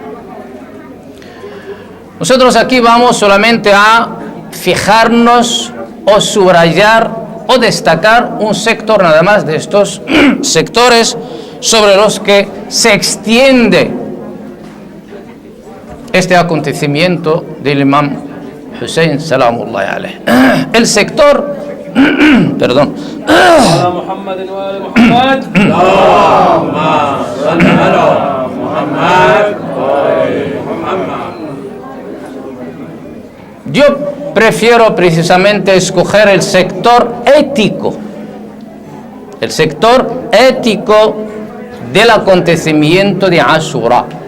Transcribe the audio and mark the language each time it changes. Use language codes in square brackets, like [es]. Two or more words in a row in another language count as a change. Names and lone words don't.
[es] Nosotros aquí vamos solamente a fijarnos o subrayar o destacar un sector nada más de estos sectores sobre los que se extiende este acontecimiento del imam Hussein [ar] سلام الله عليه. [es] El sector, perdón, yo prefiero precisamente escoger el sector ético del acontecimiento de Ashura.